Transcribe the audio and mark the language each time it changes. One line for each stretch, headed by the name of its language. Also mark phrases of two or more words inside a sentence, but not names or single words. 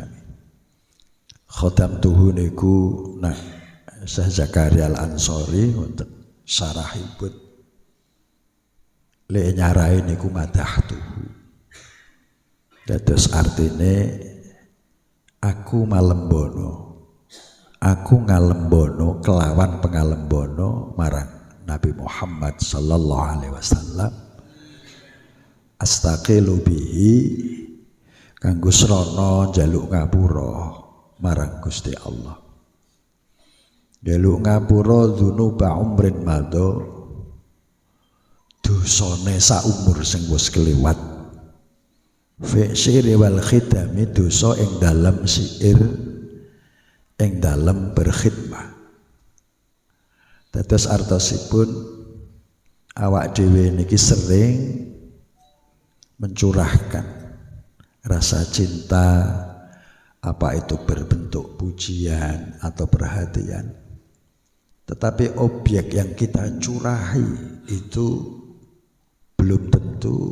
Javanese: Khadamtuhu niku Syekh Zakaria Al-Ansori wonten syarahipun le nyarai niku madahtuhu. Dados artine aku ngalembono kelawan pengalembono marang Nabi Muhammad
Arabic: صلى الله عليه وسلم أستقيل به
Javanese: kanggo srana njaluk ngapura marang Gusti Allah. Njaluk ngapura
Arabic: ذنوب عمر مضى,
Javanese: dosane saumur sing wis kliwat.
Arabic: في الشعر والخدم,
Javanese: dosa ing dalem syair, ing dalem berkhidmah. Dados artosipun awak dhewe niki
Indonesian: sering mencurahkan rasa cinta, apa itu berbentuk pujian atau perhatian, tetapi objek yang kita curahi itu belum tentu